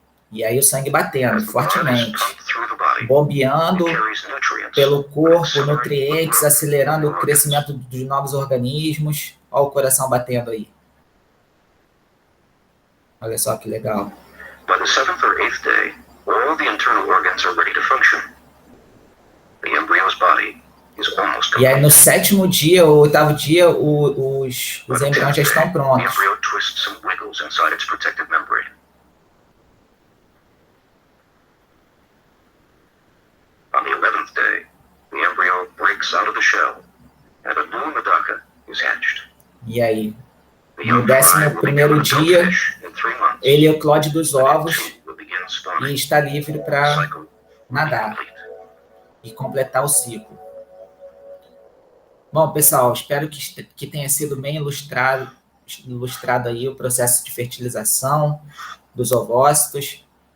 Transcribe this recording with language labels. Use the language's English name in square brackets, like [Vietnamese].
[Portuguese] E aí o sangue batendo fortemente, bombeando pelo corpo, nutrientes, acelerando o crescimento dos novos organismos. Olha o coração batendo aí. Olha só que legal. [English] By the 7th or 8th day, all the internal organs are ready to function. The embryo's body is almost complete. [Portuguese] E aí no 7º dia ou 8º dia, os embriões já estão prontos. [English] The embryo twists and wiggles inside its protective membrane. On the 11th day, the embryo breaks out of the shell and a new Medaka is hatched. [Portuguese] E aí, no 11º dia, ele eclode dos ovos e está livre para nadar e completar o ciclo. Bom, pessoal, espero que tenha sido bem ilustrado aí o processo de fertilização dos ovócitos.